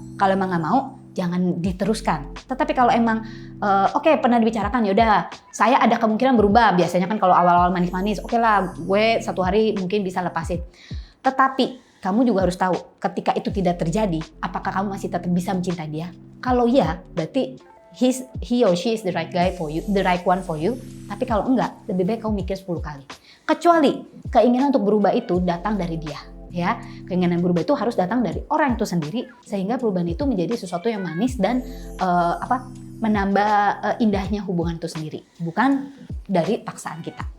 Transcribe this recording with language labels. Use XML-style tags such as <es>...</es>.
<id>Kalau emang nggak mau, jangan diteruskan. Tetapi kalau emang oke, pernah dibicarakan, yaudah saya ada kemungkinan berubah. Biasanya kan kalau awal-awal manis-manis, oke lah gue satu hari mungkin bisa lepasin. Tetapi kamu juga harus tahu ketika itu tidak terjadi, apakah kamu masih tetap bisa mencintai dia? Kalau iya, berarti</id> <en>he or she is the right guy for you, the right one for you.</en> <id>Tapi kalau enggak, lebih baik kamu mikir 10 kali. Kecuali keinginan untuk berubah itu datang dari dia. Ya, keinginan berubah itu harus datang dari orang itu sendiri sehingga perubahan itu menjadi sesuatu yang manis dan menambah indahnya hubungan itu sendiri, bukan dari paksaan kita.</id>